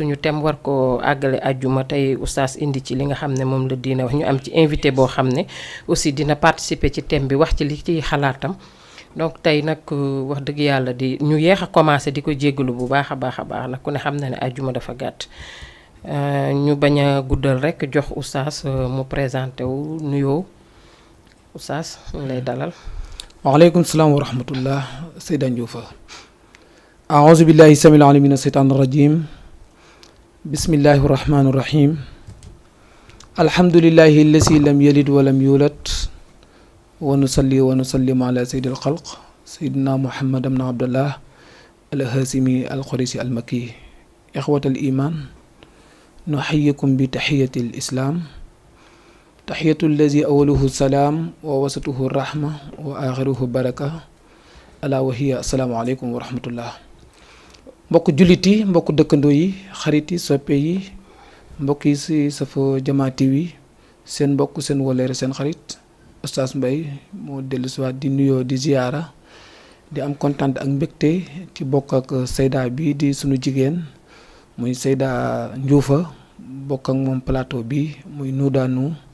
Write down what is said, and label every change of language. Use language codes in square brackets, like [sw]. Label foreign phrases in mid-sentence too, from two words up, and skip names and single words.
[wo] suñu thème war ko àggale àjjuma tey oustaz indi ci li nga xam ne moom la diina wax ñu am ci invité boo xam ne aussi dina participer ci thème bi wax ci li ciy xalaatam donc tey nag wax dëgg yàlla di ñu yeex a commencé di ko jéggalu bu baax a baax nag ku ne xam na ne àjjuma dafa gàtt ñu bañ a guddal rek jox oustaz mu présenté wu nuyoo oustaz ñu lay dalal. [ar] وعليكم السلام ورحمة الله Seyda Ndioufa. أعوذ بالله السميع العليم من الشيطان الرجيم بسم الله الرحمن الرحيم الحمد لله الذي لم يلد ولم يولد ونصلي ونسلم على سيد الخلق سيدنا محمد بن عبد الله الهاشمي القريشي المكي إخوة الإيمان نحييكم بتحية الإسلام تحية الذي أوله السلام ووسطه الرحمة وآخره بركة ألا وهي السلام عليكم ورحمة الله mbokk [wo] jullit yi mbokk dëkkandoo yi xarit yi soppe yi mbokk yi si safo Jama TV seen mbokk seen waleere seen xarit Oustaz Mbaye moo dellu si waat di nuyoo di ziyaara di am kontaan ak mbégte ci bokk ak Seyda bi di sunu jigéen muy Seyda Ndioufa bokk ak moom plateau bi muy Nuudaanu